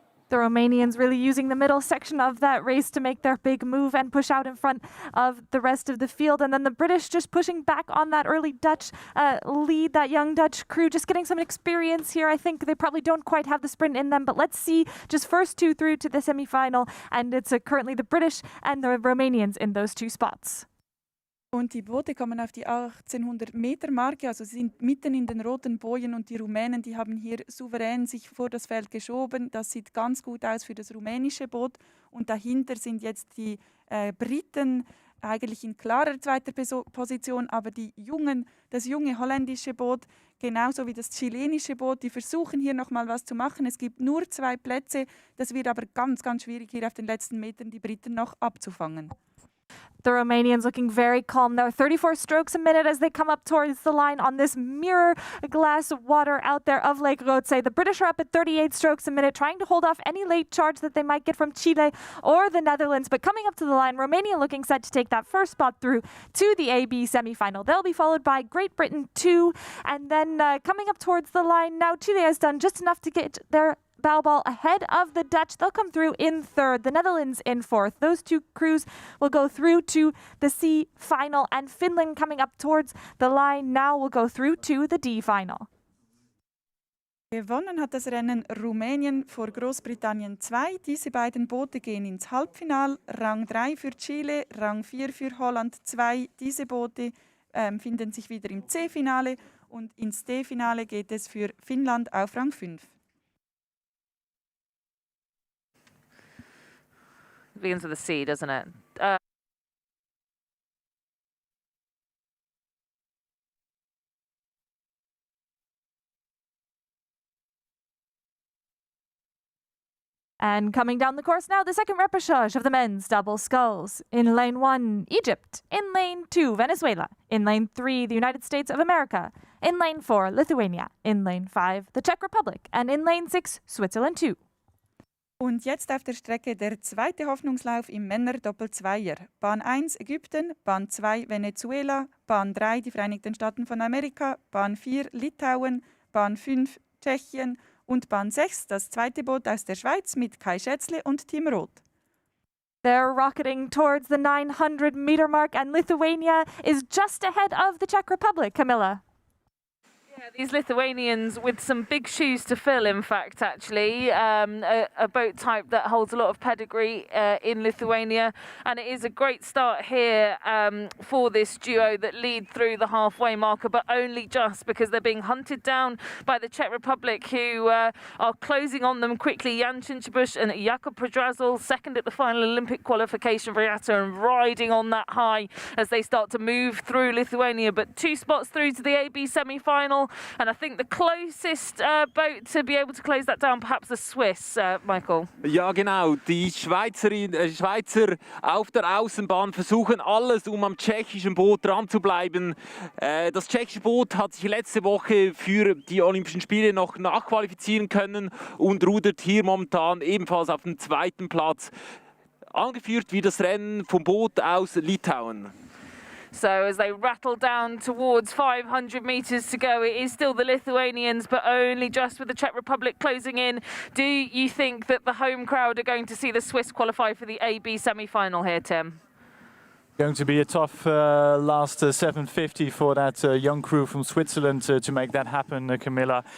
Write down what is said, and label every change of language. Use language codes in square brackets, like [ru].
[en] The Romanians really using the middle section of that race to make their big move and push out in front of the rest of the field. And then the British just pushing back on that early Dutch lead, that young Dutch crew just getting some experience here. I think they probably don't quite have the sprint in them, but let's see just first two through to the semi-final. And it's currently the British and the Romanians in those two spots. [de] Und die Boote kommen auf die 1800 Meter Marke, also sie sind mitten in den roten Bojen und die Rumänen, die haben hier souverän sich vor das Feld geschoben. Das sieht ganz gut aus für das rumänische Boot und dahinter sind jetzt die Briten eigentlich in klarer zweiter Position, aber das junge holländische Boot, genauso wie das chilenische Boot, die versuchen hier nochmal was zu machen. Es gibt nur 2 Plätze, das wird aber ganz, ganz schwierig hier auf den letzten Metern die Briten noch abzufangen. [en] The Romanians looking very calm there. 34 strokes a minute as they come up towards the line on this mirror glass water out there of Lake Rothsay. The British are up at 38 strokes a minute, trying to hold off any late charge that they might get from Chile or the Netherlands. But coming up to the line, Romania looking set to take that first spot through to the AB semi-final. They'll be followed by Great Britain 2. And then coming up towards the line now, Chile has done just enough to get their bow ball ahead of the Dutch. They'll come through in third, the Netherlands in fourth. Those two crews will go through to the C final, and Finland coming up towards the line now will go through to the D final. [de] Gewonnen hat das Rennen Rumänien vor Großbritannien 2. Diese beiden Boote gehen ins Halbfinale. Rang 3 für Chile, Rang 4 für Holland 2. Diese Boote finden sich wieder im C-Finale und ins D-Finale geht es für Finnland auf Rang 5. [en] Begins with a C, doesn't it? And coming down the course now, the second repechage of the men's double sculls. In lane 1, Egypt. In lane 2, Venezuela. In lane 3, the United States of America. In lane 4, Lithuania. In lane 5, the Czech Republic. And in lane 6, Switzerland 2. [de] Und jetzt auf der Strecke der zweite Hoffnungslauf im Männer-Doppel-Zweier. Bahn 1 Ägypten, Bahn 2 Venezuela, Bahn 3 die Vereinigten Staaten von Amerika, Bahn 4 Litauen, Bahn 5 Tschechien und Bahn 6 das zweite Boot aus der Schweiz mit Kai Schätzle und Tim Roth. [en] They're rocketing towards the 900-meter mark, and Lithuania is just ahead of the Czech Republic, Camilla. Yeah, these Lithuanians with some big shoes to fill, in fact, actually. A boat type that holds a lot of pedigree in Lithuania. And it is a great start here for this duo that lead through the halfway marker, but only just because they're being hunted down by the Czech Republic, who are closing on them quickly. Jan Chinchebusch and Jakub Podrazul, second at the final Olympic qualification regatta, and riding on that high as they start to move through Lithuania. But 2 spots through to the AB semi-final. And I think the closest boat to be able to close that down, perhaps the Swiss, Michael. [de] Ja, genau. Die Schweizer auf der Außenbahn versuchen alles, um am tschechischen Boot dran zu bleiben. Das tschechische Boot hat sich letzte Woche für die Olympischen Spiele noch nachqualifizieren können und rudert hier momentan ebenfalls auf dem 2. Platz. Angeführt wie das Rennen vom Boot aus Litauen. [en] So as they rattle down towards 500 metres to go, it is still the Lithuanians, but only just with the Czech Republic closing in. Do you think that the home crowd are going to see the Swiss qualify for the AB semi-final here, Tim? Going to be a tough last 750 for that young crew from Switzerland to make that happen, Camilla.